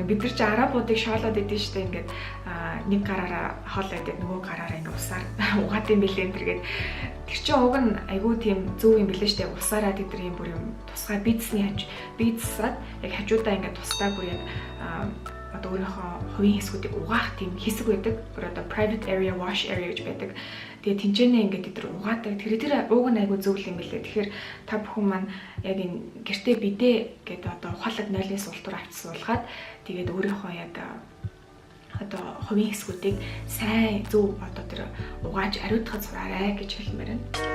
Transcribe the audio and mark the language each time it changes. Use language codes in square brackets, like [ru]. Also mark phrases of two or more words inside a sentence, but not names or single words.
[mn] Бид нар ч арабуудыг шоолоод идэв штэ ингээд нэг гараараа хоолой идээд нөгөө гараараа ингээд усаар угаад юм бэлээ энэ төргээд тэр чинь уг нь айгүй тийм зөв юм бэлээ штэ усаараа тэдний бүр юм тусгай бицсний хаж бицсаад яг хажуудаа ингээд тусдаа бүр яг одоо өөрийнхөө хувийн хэсгүүдийг угаах тийм хэсэг байдаг. Бүр одоо [en] private area, wash area [mn] гэж байдаг. Тэгээ тэнцэнэ ингээд тэд угаадаг. Тэр ууг нь айгүй зөв юм билээ. Тэгэхээр та бүхэн маань яг энэ гэртээ бидээ гэдэг одоо ухаалаг нойлын суултуур авчсуулгаад тэгээд өөрийнхөө яг одоо хувийн хэсгүүдийг сайн зөв одоо тэр угааж ариутгах сураарай гэж хэлмээр байна.